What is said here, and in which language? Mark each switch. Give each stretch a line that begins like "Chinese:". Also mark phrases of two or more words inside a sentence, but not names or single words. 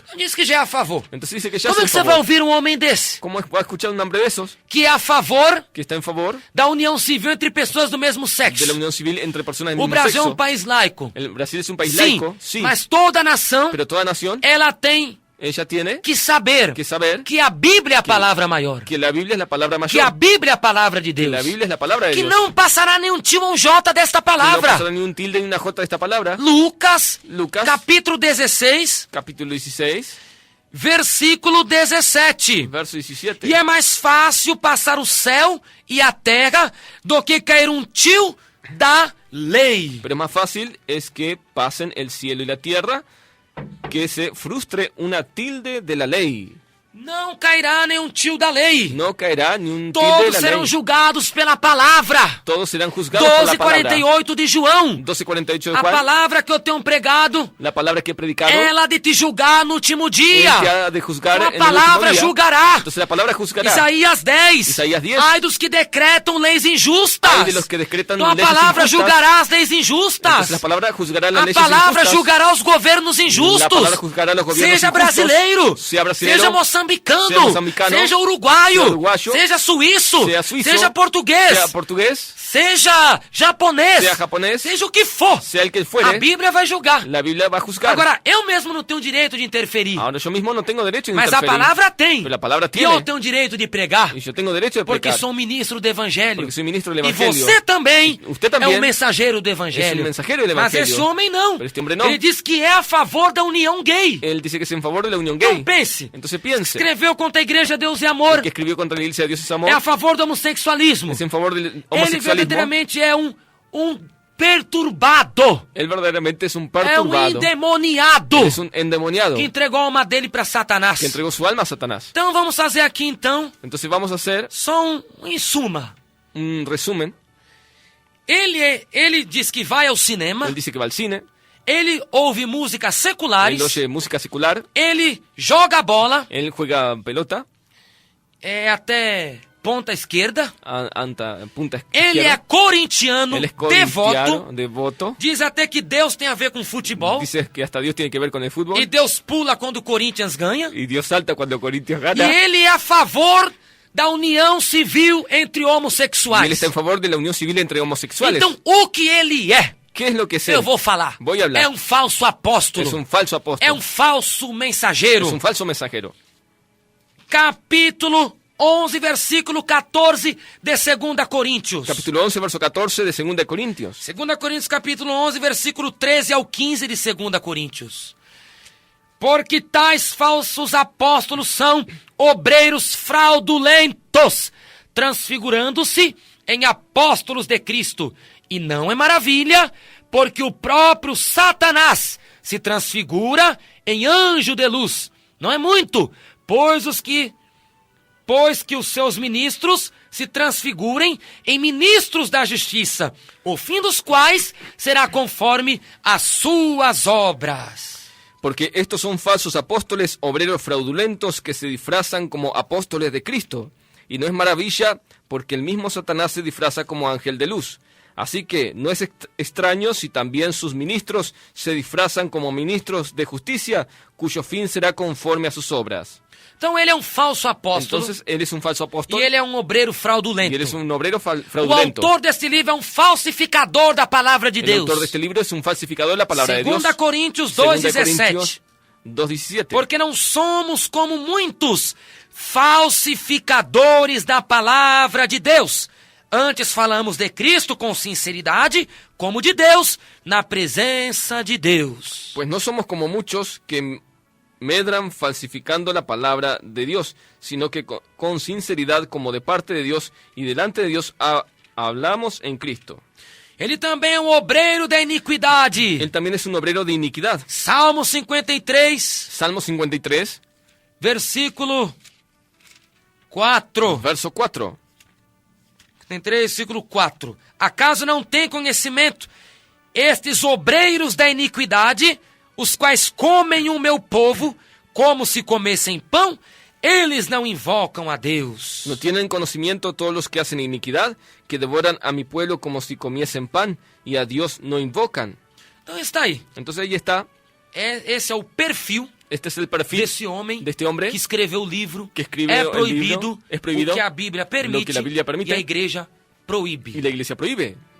Portuguese: Não diz que já é a favor.
Spanish: Entonces dice que ya
Portuguese: Como é
Spanish: es que en
Portuguese: você vai
Spanish: favor.
Portuguese: ouvir um homem desse?
Spanish: ¿Cómo va a escuchar un hombre de esos
Portuguese: Que é a favor
Spanish: que está en favor
Portuguese: da união civil entre pessoas do mesmo
Spanish: de
Portuguese: sexo.
Spanish: la unión civil entre personas del
Portuguese: O
Spanish: mismo
Portuguese: Brasil é
Spanish: sexo?
Portuguese: um país laico.
Spanish: El Brasil es un país
Portuguese: Sim,
Spanish: laico, sí,
Portuguese: mas toda nação,
Spanish: pero toda nación
Portuguese: ela tem
Spanish: ella tiene
Portuguese: que saber
Spanish: que saber
Portuguese: que a Bíblia é a palavra maior,
Spanish: que la Biblia es la palabra
Portuguese: que a
Spanish: mayor,
Portuguese: Bíblia é a palavra de
Spanish: que
Portuguese: Deus,
Spanish: la Biblia es la palabra de
Portuguese: que
Spanish: Dios,
Portuguese: não passará nenhum tio ou um J desta
Spanish: que no
Portuguese: palavra.
Spanish: pasará ni un tilde ni una jota de esta palabra.
Portuguese: Lucas,
Spanish: Lucas,
Portuguese: capítulo 16,
Spanish: capítulo 16,
Portuguese: versículo 17.
Spanish: verso 17.
Portuguese: E é mais fácil passar o céu e a terra do que cair um tio da lei.
Spanish: Pero más fácil es que pasen el cielo y la tierra, que se frustre una tilde de la ley.
Portuguese: Não cairá nenhum tio da lei.
Spanish: No caerá ni un tilde de
Portuguese: Todos
Spanish: la
Portuguese: serão
Spanish: lei.
Portuguese: julgados pela palavra.
Spanish: Todos serán juzgados por la palabra.
Portuguese: 12:48 de João.
Spanish: 12:48 de
Portuguese: A
Spanish: Juan.
Portuguese: palavra que eu tenho pregado,
Spanish: La palabra que he predicado,
Portuguese: ela de te julgar no último
Spanish: él te
Portuguese: dia.
Spanish: ha de juzgar
Portuguese: Então a
Spanish: en el último
Portuguese: palavra
Spanish: día.
Portuguese: julgará.
Spanish: Entonces la palabra juzgará.
Portuguese: Isaías 10.
Spanish: Isaías 10.
Portuguese: Ai dos que decretam leis
Spanish: Ay
Portuguese: injustas.
Spanish: de los que decretan
Portuguese: Então a
Spanish: leyes
Portuguese: palavra
Spanish: injustas.
Portuguese: julgará as leis
Spanish: Entonces
Portuguese: injustas.
Spanish: la palabra juzgará las
Portuguese: A
Spanish: leyes
Portuguese: palavra
Spanish: injustas.
Portuguese: julgará os governos
Spanish: La
Portuguese: injustos.
Spanish: palabra juzgará los gobiernos
Portuguese: Seja
Spanish: injustos.
Portuguese: brasileiro,
Spanish: Sea brasileiro,
Portuguese: seja moçambicano, seja moçambicano, seja uruguaio, seja uruguaio, seja suíço,
Spanish: sea suizo,
Portuguese: seja português,
Spanish: sea portugués,
Portuguese: seja japonês,
Spanish: sea japonés,
Portuguese: seja o que for.
Spanish: sea el que
Portuguese: A
Spanish: fuere,
Portuguese: Bíblia vai julgar.
Spanish: la Biblia va a juzgar.
Portuguese: Agora, eu mesmo não tenho direito de interferir,
Spanish: Ahora yo mismo no tengo derecho de
Portuguese: mas a
Spanish: interferir,
Portuguese: palavra tem.
Spanish: pero la palabra
Portuguese: E
Spanish: tiene.
Portuguese: eu tenho direito de pregar,
Spanish: Y yo tengo derecho de
Portuguese: porque
Spanish: predicar,
Portuguese: sou ministro do Evangelho.
Spanish: porque soy ministro del
Portuguese: E
Spanish: Evangelio.
Portuguese: você também
Spanish: Usted
Portuguese: é
Spanish: también
Portuguese: um mensageiro do
Spanish: es
Portuguese: Evangelho.
Spanish: un mensajero del
Portuguese: Mas
Spanish: Evangelio.
Portuguese: esse homem não.
Spanish: Pero este hombre no.
Portuguese: Ele diz que é a favor da união gay.
Spanish: Él dice que es en favor de la unión
Portuguese: Então
Spanish: gay.
Portuguese: pense.
Spanish: Entonces piense,
Portuguese: Escreveu contra a igreja Deus e Amor.
Spanish: el que escribió contra la iglesia de Dios es
Portuguese: É a
Spanish: amor,
Portuguese: favor do homossexualismo.
Spanish: es en favor del
Portuguese: Ele
Spanish: homosexualismo.
Portuguese: verdadeiramente é um perturbado.
Spanish: Él verdaderamente es un
Portuguese: É um
Spanish: perturbado,
Portuguese: endemoniado.
Spanish: es un endemoniado
Portuguese: Que entregou a alma dele para Satanás.
Spanish: que entregó su alma a Satanás.
Portuguese: Então vamos fazer aqui então
Spanish: Entonces vamos a hacer
Portuguese: só em suma.
Spanish: un resumen.
Portuguese: Ele diz que vai ao cinema.
Spanish: Él dice que va al cine,
Portuguese: Ele ouve músicas
Spanish: él
Portuguese: seculares.
Spanish: oye música secular,
Portuguese: Ele joga bola.
Spanish: él juega pelota,
Portuguese: Até ponta esquerda.
Spanish: anta punta
Portuguese: Ele é
Spanish: izquierda.
Portuguese: corintiano,
Spanish: Él es
Portuguese: devoto.
Spanish: corintiano, devoto.
Portuguese: Diz até que Deus tem a ver com futebol.
Spanish: Dice que hasta Dios tiene que ver con el fútbol.
Portuguese: E Deus pula quando o Corinthians ganha.
Spanish: Y Dios salta cuando Corintios
Portuguese: E
Spanish: gana.
Portuguese: ele é a favor da união civil entre
Spanish: Y él
Portuguese: homossexuais.
Spanish: está en favor de la unión civil entre homosexuales.
Portuguese: Então, o que ele é,
Spanish: ¿Qué es lo que es
Portuguese: eu
Spanish: él?
Portuguese: vou falar.
Spanish: Voy a hablar.
Portuguese: É um falso apóstolo.
Spanish: Es un falso apóstol.
Portuguese: É um falso mensageiro.
Spanish: Es un falso mensajero.
Portuguese: Capítulo 11, versículo 14 de 2 Coríntios.
Spanish: Capítulo 11, verso 14 de 2 de Corintios.
Portuguese: 2 Coríntios, capítulo 11, versículo 13 ao 15 de 2 Coríntios. Porque tais falsos apóstolos são obreiros fraudulentos, transfigurando-se em apóstolos de Cristo. E não é maravilha, porque o próprio Satanás se transfigura em anjo de luz. Não é muito, pois que os seus ministros se transfigurem em ministros da justiça, o fim dos quais será conforme as suas obras.
Spanish: Porque estos son falsos apóstoles, obreros fraudulentos que se disfrazan como apóstoles de Cristo. Y no es maravilla, porque el mismo Satanás se disfraza como ángel de luz. Así que no es extraño si también sus ministros se disfrazan como ministros de justicia, cuyo fin será conforme a sus obras.
Portuguese: Então ele é um falso apóstolo.
Spanish: Entonces él es un falso apóstol
Portuguese: E ele é um obreiro
Spanish: y
Portuguese: fraudulento.
Spanish: él es un obrero
Portuguese: O
Spanish: fraudulento.
Portuguese: autor deste livro é um falsificador da palavra de
Spanish: El
Portuguese: Deus.
Spanish: autor de este libro es un falsificador de la palabra de Dios.
Portuguese: 2 Coríntios
Spanish: 2
Portuguese: 2:17.
Spanish: Corintios 2:17.
Portuguese: Porque não somos como muitos falsificadores da palavra de Deus. Antes falamos de Cristo com sinceridade, como de Deus, na presença de Deus.
Spanish: Pues no somos como muchos que medran falsificando la palabra de Dios, sino que con sinceridad como de parte de Dios y delante de Dios hablamos en Cristo.
Portuguese: Ele também é um obreiro da iniquidade.
Spanish: Él también es un obrero de iniquidad.
Portuguese: Salmo 53,
Spanish: Salmo 53,
Portuguese: versículo 4.
Spanish: verso 4.
Portuguese: 53, versículo 4. Acaso não tem conhecimento estes obreiros da iniquidade, os quais comem o meu povo como se comessem pão? Eles não invocam a Deus.
Spanish: ¿No tienen conocimiento todos los que hacen iniquidad, que devoran a mi pueblo como si comiesen pan, y a Dios no invocan?
Portuguese: Então está aí.
Spanish: Entonces ahí está.
Portuguese: Esse é o perfil
Spanish: Este es el perfil
Portuguese: desse homem
Spanish: de este hombre
Portuguese: que escreveu o livro.
Spanish: que escribe
Portuguese: é
Spanish: el
Portuguese: proibido,
Spanish: libro. Es prohibido
Portuguese: o que a Bíblia permite,
Spanish: lo que la Biblia permite
Portuguese: e a igreja
Spanish: y
Portuguese: proíbe.
Spanish: la iglesia prohíbe.